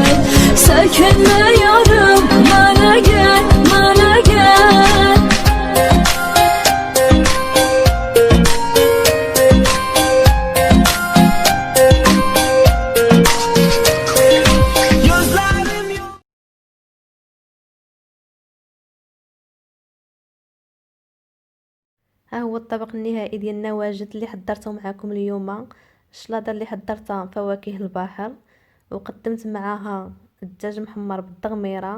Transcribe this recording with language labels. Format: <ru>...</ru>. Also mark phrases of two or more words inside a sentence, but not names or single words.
<tr>Sakinle yarım bana gel, bana gel. Gözlerim yok.</tr> <ar>ها هو الطبق النهائي ديالنا واجد اللي حضرته معكم اليوم. الشلاضه اللي حضرتها فواكه البحر وقدمت معاها الدجاج محمر بالضغميره.</ar>